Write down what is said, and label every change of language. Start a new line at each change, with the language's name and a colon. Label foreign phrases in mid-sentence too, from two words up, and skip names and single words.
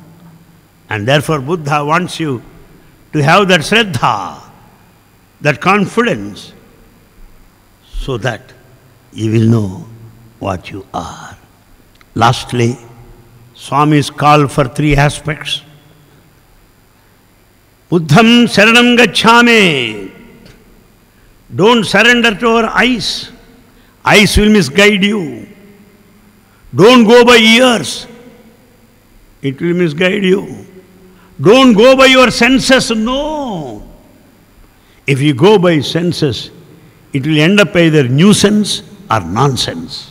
English: And therefore Buddha wants you to have that Shraddha, that confidence, so that you will know what you are. Lastly, Swami's call for three aspects.
Pali: Buddham saranam gacchami.
English: Don't surrender to our eyes. Eyes will misguide you. Don't go by ears. It will misguide you. Don't go by your senses. No. If you go by senses, it will end up either nuisance or nonsense.